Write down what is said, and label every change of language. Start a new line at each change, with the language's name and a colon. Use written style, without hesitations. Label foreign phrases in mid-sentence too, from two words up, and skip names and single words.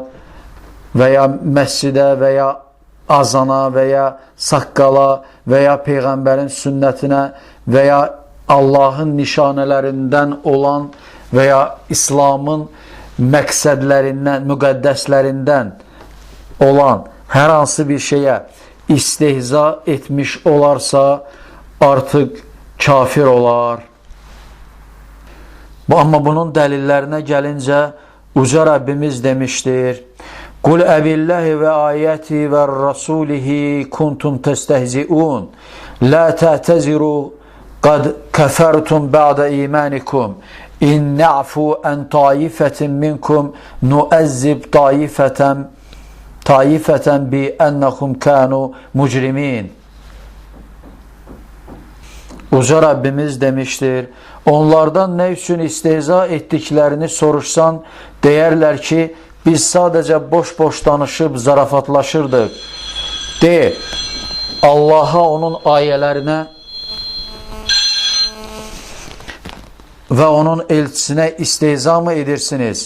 Azerbaijani: və ya məscidə və ya azana və ya saqqala və ya Peyğəmbərin sünnətinə və ya Allahın nişanələrindən olan və ya İslamın məqsədlərindən, müqəddəslərindən olan hər hansı bir şeyə istehza etmiş olarsa, artıq kafir olar. Amma bunun dəlillərinə gəlincə, Uca Rəbbimiz demişdir,
Arabic: قل أبالله و آياته و رسوله كنتم تستهزئون لا تعتذروا قد كفرتم بعد إيمانكم إن نعف عن طائفة منكم نعذب طائفة بأنهم كانوا مجرمين.
Azerbaijani: Uca Rabbimiz demiştir, onlardan ne üçün istehza etdiklərini soruşsan, deyərlər ki, biz sadəcə boş-boş danışıb zarafatlaşırdıq. De, Allaha, onun ayələrinə və onun elçisinə istehza mı edirsiniz?